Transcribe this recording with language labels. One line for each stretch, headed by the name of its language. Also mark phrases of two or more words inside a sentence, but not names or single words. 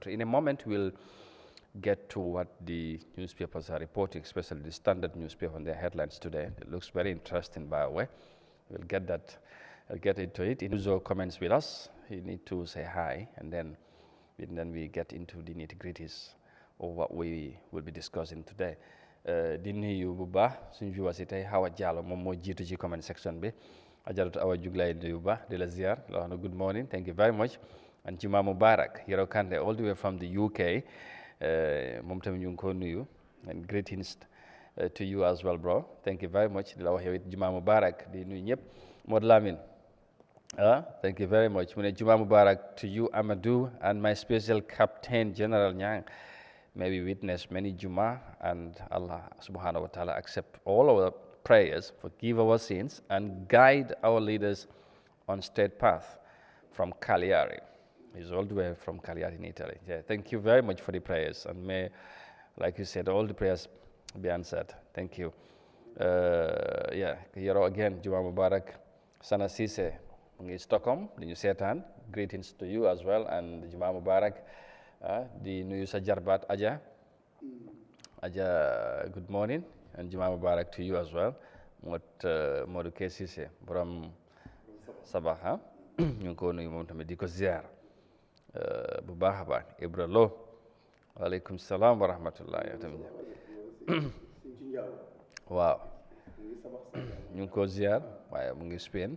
English: In a moment, we'll get to what the newspapers are reporting, especially the Standard newspaper on their headlines today. It looks very interesting, by the way. We'll get that. I'll get into it. In usual comments with us, you need to say hi, and then we get into the nitty-gritties of what we will be discussing today.
Wolof: Di nuyu bu baax suñu viewers yi tey Hawa Jallow moom moo jiitu ci comment section bi Ajaratu Awa jug lay nuyu bu baax di la ziar la wax na
English: good morning, thank you very much, and
Arabic: Juma Mubarak
Wolof: Yero Kante
English: all the way from the UK
Wolof: moom tamit ñu ngi ko nuyu,
English: and greetings to you as well, bro. Thank you very much.
Wolof: Di la wax yow it
Arabic: Juma Mubarak
Wolof: di nuyu ñëpp.
English: Mod Lamin thank you very much. Mu ne
Arabic: Juma Mubarak
English: to you, Amadou, and my special Captain General Nyang. May we witness many Juma, and Allah
Arabic: subhanahu wa ta'ala
English: accept all our prayers, forgive our sins, and guide our leaders on straight path. From Cagliari. He's all the way from Cagliari in Italy. Yeah, thank you very much for the prayers, and may, like you said, all the prayers be answered. Thank you. Yeah, Yero again,
Arabic: Juma Mubarak,
English: Sana Sise, in Stockholm, the New Setan. Greetings to you as well, and
Arabic: Juma Mubarak.
Wolof: Di nuyu sa jarbaat Aja,
English: good morning, and
Arabic: Juma Mubarak
English: to you as well.
Wolof: Modou Kesise borom Sabah ñu ngi ko nuyu moom tamit di ko ziar bu baax a baax. Ibra Lo,
Arabic: waaleykum salaam wa rahmatullah.
Wolof: Yow tamit waaw ñu ngi ko ziar, waaye mu ngi Spain.